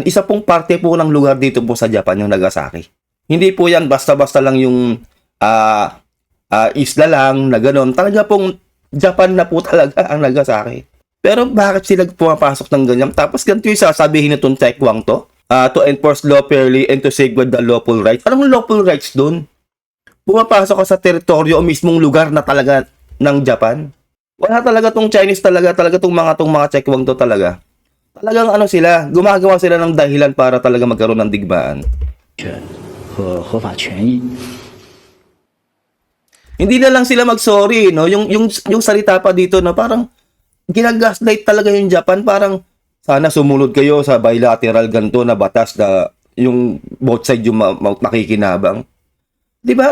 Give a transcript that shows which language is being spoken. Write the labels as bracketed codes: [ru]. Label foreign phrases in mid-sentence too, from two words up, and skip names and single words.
[tl] Isa pong parte po ng lugar dito po sa Japan, yung Nagasaki. Hindi po yan basta-basta lang yung isla lang na gano'n. Talaga pong Japan na po talaga ang Nagasaki. Pero bakit sila pumapasok ng ganyan? Tapos ganito yung sasabihin nitong Taekwang to? [en] To enforce law fairly and to safeguard the lawful rights. [tl] Anong lawful rights doon? Pumapasok ka sa teritoryo o mismong lugar na talaga ng Japan? Wala talaga tong Chinese talaga tong mga Taekwang to talaga. Talagang sila, gumagawa sila ng dahilan para talaga magkaroon ng digmaan. [zh] 和合法权益。 [tl] Hindi na lang sila mag-sorry, no? Yung salita pa dito, no? Parang ginagaslight talaga yung Japan, parang Sana sumunod kayo sa bilateral ganito na batas na yung [en] both side [tl] yung makikinabang. Di ba?